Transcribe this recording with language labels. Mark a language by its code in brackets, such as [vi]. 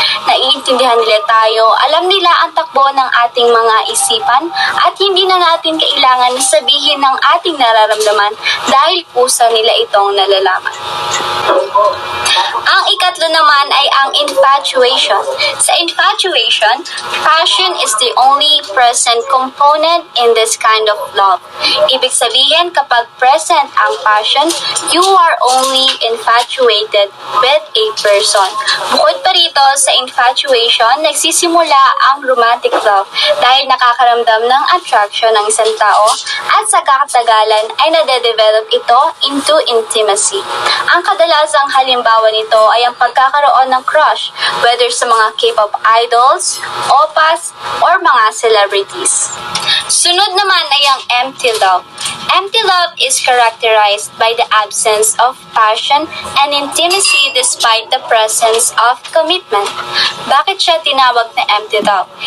[tl] Naiintindihan nila tayo, alam nila ang takbo ng ating mga isipan, at hindi na natin kailangan sabihin ng ating nararamdaman dahil pusa nila itong nalalaman. Ang ikatlo naman ay ang infatuation. [en] Sa infatuation, passion is the only present component in this kind of love. [tl] Ibig sabihin, kapag present ang passion, [en] you are only infatuated with a person. [tl] Bukod pa rito sa infatuation, nagsisimula ang romantic love dahil nakakaramdam ng attraction ng isang tao at sa kakatagalan ay nade-develop ito into intimacy. Ang kadalasang halimbawa nito ay ang pagkakaroon ng crush, whether sa mga K-pop idols, opas, or mga celebrities. Sunod naman ay ang empty love. [en] Empty love is characterized by the absence of passion and intimacy despite the presence of commitment. [tl] Bakit siya tinawag na empty love?